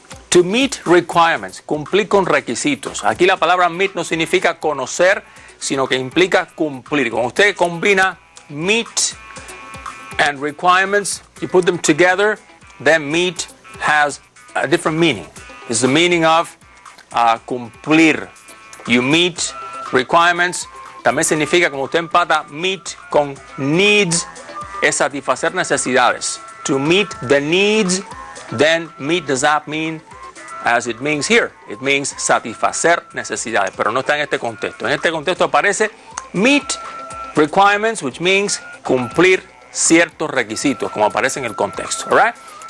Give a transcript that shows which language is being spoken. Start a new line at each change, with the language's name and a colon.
English: To meet requirements,
Spanish: cumplir con requisitos. Aquí la palabra meet no significa conocer, sino que implica cumplir. Cuando usted combina
English: meet and requirements, you put them together, then meet has a different meaning. It's the meaning of cumplir. You meet requirements.
Spanish: También significa, como usted empata meet con needs, es satisfacer necesidades.
English: To meet the needs, then meet does not mean as it means here. It means
Spanish: satisfacer necesidades, pero no está en este contexto. En este contexto aparece meet requirements,
English: which means
Spanish: cumplir ciertos requisitos, como aparece en el contexto.
English: All right?